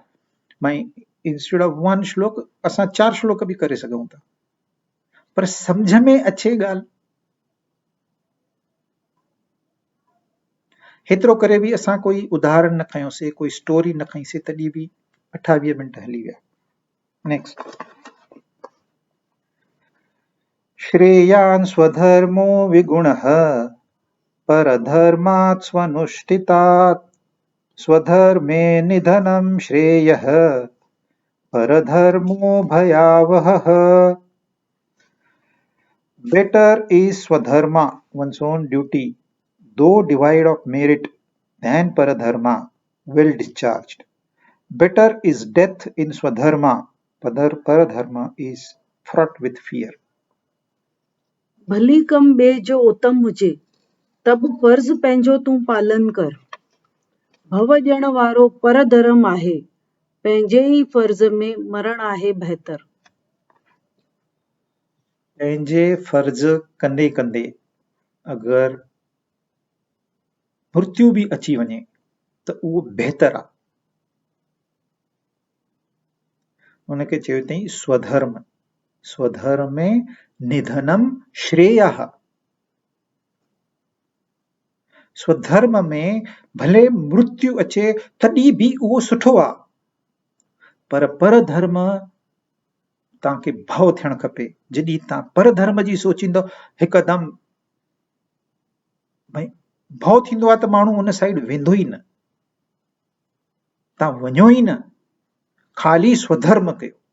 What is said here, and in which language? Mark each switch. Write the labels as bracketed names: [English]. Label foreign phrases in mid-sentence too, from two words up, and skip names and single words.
[Sindhi] भाई [English] instead of [Sindhi] 1 श्लोक असां 4 श्लोक बि करे सघूं था, पर सम्झ में अचे ॻाल्हि. हेतिरो करे बि असां कोई उदाहरण न खयोंसीं, कोई स्टोरी न खईंसीं, तॾहिं बि 28 मिंट हली विया. [English] नेक्स्ट. [Sanskrit] श्रेयान् स्वधर्मो विगुणः परधर्मात् स्वनुष्ठितात्. स्वधर्मे निधनं श्रेयः परधर्मो भयावहः. [English] Better is swadharma, one's own duty, though devoid of merit, than paradharma, well discharged. Better is death in swadharma, paradharma is fraught with fear. [Sindhi] भली कम ॿिए जो उत्तम हुजे, तब फर्ज़ पंहिंजो तूं पालन कर. भव ॼण वारो परधर्म आहे, पंहिंजे ई फर्ज़ में मरण आहे बहितर. पंहिंजे फर्ज़ कंदे कंदे अगरि मृत्यु बि अची वञे त उहो बहितर आहे. उनखे चयो अथई स्वधर्म. [Sanskrit] स्वधर्मे निधनम श्रेयः. [Sindhi] स्वधर्म में भले मृत्यु अचे तॾहिं बि उहो सुठो आहे, पर परधर्म तव्हांखे भउ थियणु खपे। जॾहिं तव्हां परधर्म जी सोचींदव हिकदमि भई भउ थींदो आहे त माण्हू उन साइड वेंदो ई न, तव्हां वञो ई न, ख़ाली स्वधर्म कयो।